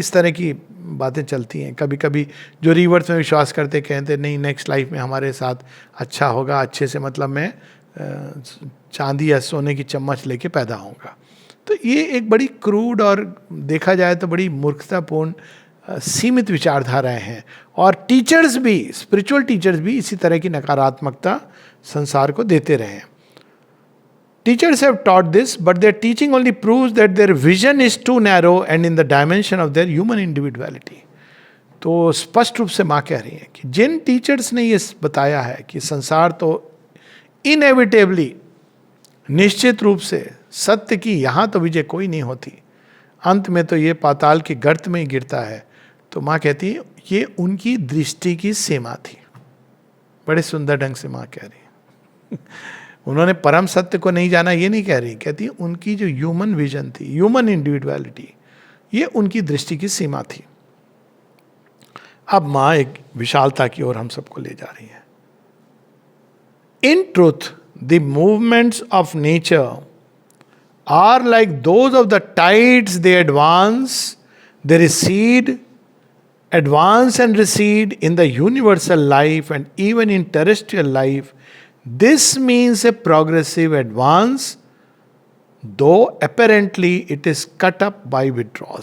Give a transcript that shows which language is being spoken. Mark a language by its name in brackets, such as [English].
[Hindi] इस तरह की बातें चलती हैं। कभी कभी जो रिवर्स में विश्वास करते कहते नहीं, नेक्स्ट लाइफ में हमारे साथ अच्छा होगा, अच्छे से मतलब मैं चांदी या सोने की चम्मच लेके पैदा होऊंगा। तो ये एक बड़ी क्रूड और देखा जाए तो बड़ी मूर्खतापूर्ण सीमित विचारधाराएं हैं। और टीचर्स भी, स्पिरिचुअल टीचर्स भी इसी तरह की नकारात्मकता संसार को देते रहे हैं। [English] Teachers have taught this, but their teaching only proves that their vision is too narrow and in the dimension of their human individuality. [Hindi] तो स्पष्ट रूप से माँ कह रही है कि जिन टीचर्स ने ये बताया है कि संसार तो इनएविटेबली, निश्चित रूप से सत्य की यहाँ तो विजय कोई नहीं होती, अंत में तो ये पाताल के गर्त में ही गिरता है, तो माँ कहती है ये उनकी दृष्टि की सीमा थी। बड़े सुंदर ढंग से माँ कह रही है। उन्होंने परम सत्य को नहीं जाना, ये नहीं कह रही, कहती उनकी जो ह्यूमन विजन थी, ह्यूमन इंडिविजुअलिटी, ये उनकी दृष्टि की सीमा थी। अब माँ एक विशालता की ओर हम सबको ले जा रही है। [English] In truth the movements of nature are like those of the tides, they advance, they recede, advance and recede in the universal life and even in terrestrial life. This means a progressive advance, though apparently it is cut up by withdrawal.